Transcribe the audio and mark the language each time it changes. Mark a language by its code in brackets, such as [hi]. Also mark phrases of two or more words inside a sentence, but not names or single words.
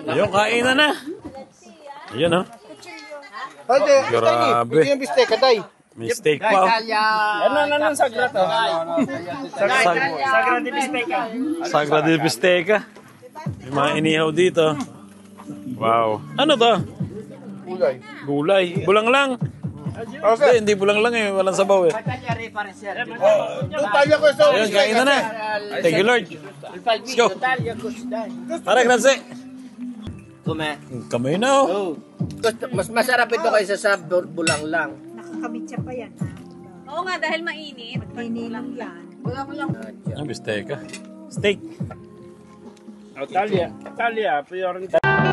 [tl] kainan na. Ayan, oh. Ay, di. Grabe. Ito yung bistec, katay. May steak pa, oh. Ano sagra to? [it] Sagra di bisteka. Sagra de Bisteca. [tl] May mga inihaw dito. Wow. Ano to? Gulay. Gulay. Bulang lang. Okay. Hindi bulang lang eh. Walang sabaw eh. Doon tayo ko sa Ayun, kain na na. [en] Thank you, Lord. Let's go. [tl] Tara, Granse. Kume. Kamay na, oh. Oh. Mas masarap ito kaysa sa bulang lang. Nakakamitsa pa yan. Oo nga, dahil mainit. Kinilang yan. Ang Bisteca. Steak. Talia, Talia, priority.